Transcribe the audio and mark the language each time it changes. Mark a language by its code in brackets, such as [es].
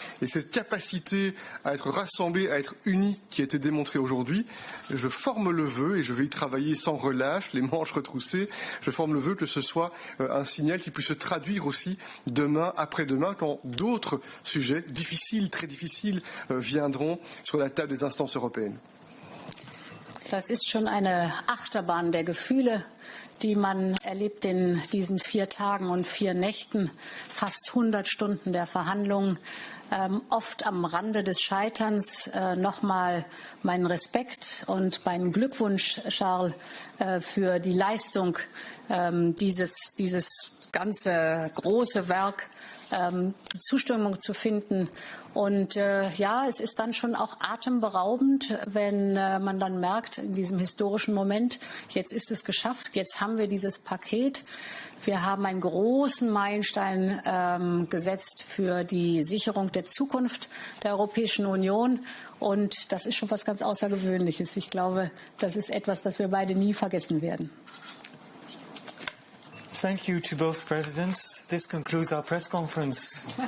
[fr] Et cette capacité à être rassemblés, à être unis, qui a été démontrée aujourd'hui, je forme le vœu, et je vais y travailler sans relâche, les manches retroussées, je forme le vœu que ce soit un signal qui puisse se traduire aussi demain, après-demain, quand d'autres sujets difficiles, très difficiles, viendront sur la table des instances européennes. [de] Das ist schon eine Achterbahn der Gefühle, die man erlebt in diesen 4 Tagen und 4 Nächten, fast 100 Stunden der Verhandlungen, oft am Rande des Scheiterns. Nochmal meinen Respekt und meinen Glückwunsch, Charles, für die Leistung, dieses ganze große Werk, die Zustimmung zu finden. Und ja, es ist dann schon auch atemberaubend, wenn man dann merkt, in diesem historischen Moment, jetzt ist es geschafft, jetzt haben wir dieses Paket. Wir haben einen großen Meilenstein gesetzt für die Sicherung der Zukunft der Europäischen Union. Und das ist schon was ganz Außergewöhnliches. Ich glaube, das ist etwas, das wir beide nie vergessen werden. [en] Thank you to both presidents. This concludes our press conference.